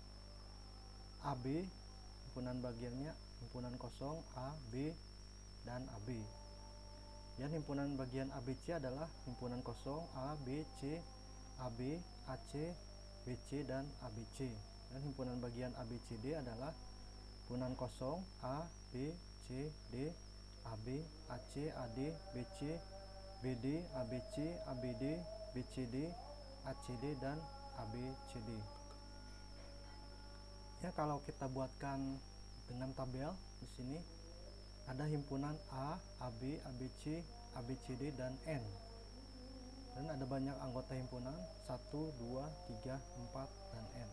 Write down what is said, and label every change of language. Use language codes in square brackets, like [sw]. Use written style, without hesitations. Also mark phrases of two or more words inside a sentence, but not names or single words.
[id] AB, himpunan bagiannya himpunan kosong, A, B, dan AB. Dan himpunan bagian ABC adalah himpunan kosong, A, B, C, AB, AC, BC, dan ABC. Dan himpunan bagian ABCD adalah himpunan kosong, A, B, C, D, AB, AC, AD, BC, BD, ABC, ABD, BCD, ACD, dan ABCD. Ya, kalau kita buatkan dengan tabel di sini ada himpunan A, AB, ABC, ABCD, dan N. Dan ada banyak anggota himpunan 1, 2, 3, 4, dan N.